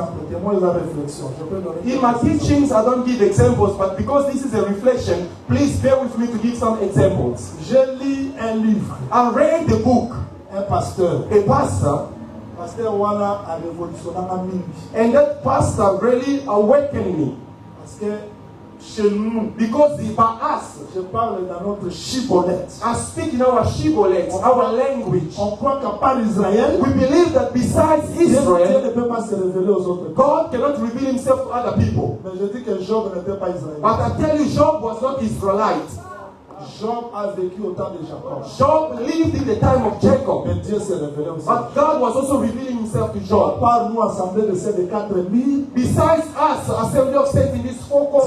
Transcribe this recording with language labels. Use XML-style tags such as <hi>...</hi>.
<en>In my teachings, I don't give examples, but because this is a reflection, please bear with me to give some examples.</en> <fr>Je lis un livre.</fr> <en>I read the book,</en> <fr>Un pasteur.</fr> <en>a pastor,</en> <fr>Pasteur Wana a révolutionné</fr> <ln>mingi.</ln> <en>and that pastor really awakened me.</en> <fr>Parce que chez nous,</fr> <en>Because by us,</en> <fr>je parle dans notre chibolette.</fr> <en>I speak in our Shibboleth, our language.</en> <fr>On croit qu'à part Israël,</fr> <en>We believe that besides</en> <fr>Dieu ne</fr> <en>Israel,</en> <fr>peut pas se révéler aux autres.</fr> <en>God cannot reveal himself to other people.</en> <fr>Mais je dis que Job n'était pas Israël.</fr> <en>But I tell you, Job was not Israelite.</en> <fr>Job a vécu au temps de Jacob.</fr> <en>Job lived in the time of Jacob.</en> <fr>Mais Dieu s'est révélé aussi.</fr> <en>But God was also revealing himself to</en> <fr>À</fr> <en>Job.</en> <fr>part nous, assemblée de ces 4000,</fr> <en>Besides us, Assembly of Saints in these four</en>